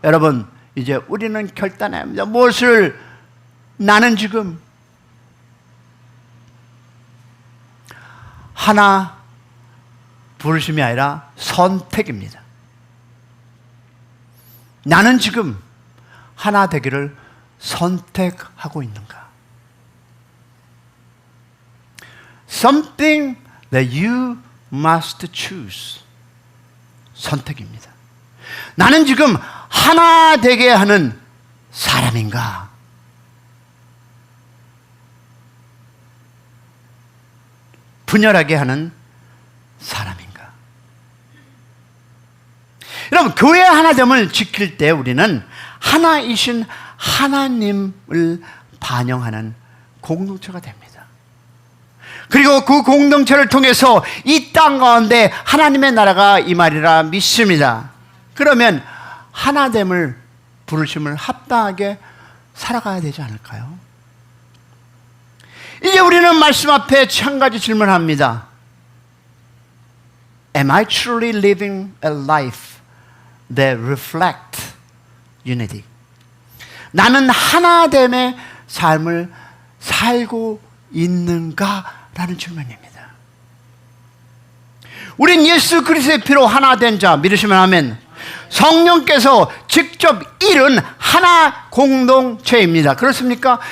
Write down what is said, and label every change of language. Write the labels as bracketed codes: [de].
[ko] 여러분, 이제 우리는 결단해야 합니다. 무엇을? 나는 지금 하나 부르심이 아니라 선택입니다. 나는 지금 하나 되기를 선택하고 있는가? [en] Something that you must choose. [ko] 선택입니다. 나는 지금 하나 되게 하는 사람인가? 분열하게 하는 사람인가? 여러분, 교회의 하나됨을 지킬 때 우리는 하나이신 하나님을 반영하는 공동체가 됩니다. 그리고 그 공동체를 통해서 이 땅 가운데 하나님의 나라가 임하리라 믿습니다. 그러면 하나됨을, 부르심을 합당하게 살아가야 되지 않을까요? 이제 우리는 말씀 앞에 한 가지 질문합니다. [en] Am I truly living a life that reflects unity? [ko] 나는 하나됨의 삶을 살고 있는가? 라는 질문입니다. 우린 예수 그리스도의 피로 하나 된 자 믿으시면 아멘. 성령께서 직접 이룬 하나 공동체입니다. 그렇습니까?